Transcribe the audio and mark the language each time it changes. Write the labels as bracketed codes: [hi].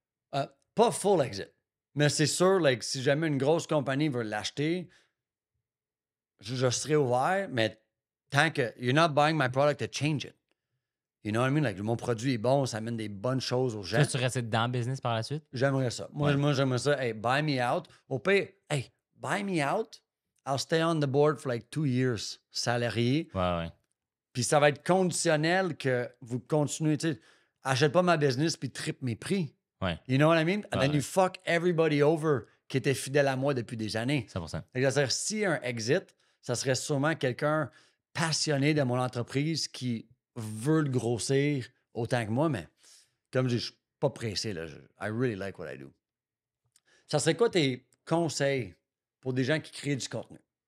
[fr] Pas full exit. Mais c'est sûr, like, si jamais une grosse compagnie veut l'acheter, je serai ouvert, mais tant que [en] you're not buying my product to change it. You know what I mean? [fr] Like, mon produit est bon, ça amène des bonnes choses aux gens. Tu restes dans le business par la suite? J'aimerais ça. Moi, j'aimerais ça. [en] Hey, buy me out. [fr] Au pire, [en] hey, buy me out. I'll stay on the board for like 2 years, salarié. [fr] Ouais. Puis ça va être conditionnel que vous continuez, tu sais, achète pas ma business puis triple mes prix. Ouais. [en] You know what I mean? And then you fuck everybody over [fr] qui était fidèle à moi depuis des années. 100%. C'est-à-dire, si un exit, ça serait sûrement quelqu'un passionné de mon entreprise qui veut le grossir autant que moi, mais comme je dis, je suis pas pressé. Là. [en] I really like what I do. [fr] Ça serait quoi tes conseils pour des gens qui créent du contenu?